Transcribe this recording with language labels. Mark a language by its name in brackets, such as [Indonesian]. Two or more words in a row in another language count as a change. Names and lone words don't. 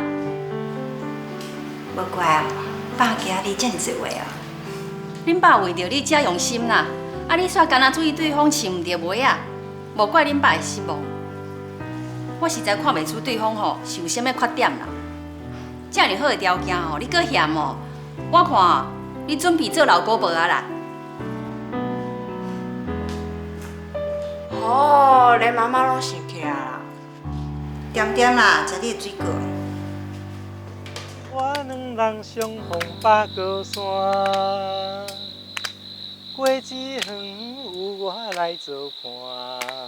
[Min Nan Chinese] 无怪哦，爸惊你遮尔多话啊。恁爸为着你遮用心啦，啊，你煞干那注意对方穿毋着袜仔，无怪恁爸会失望。我实在看袂出对方吼是有啥物缺点啦。遮尔好的条件吼，你搁嫌哦？我看你准备做老姑婆啊啦。哦，连妈妈拢生气啊啦。点点啦，食你的水果。我两人相逢百高山，过一远有我来作伴。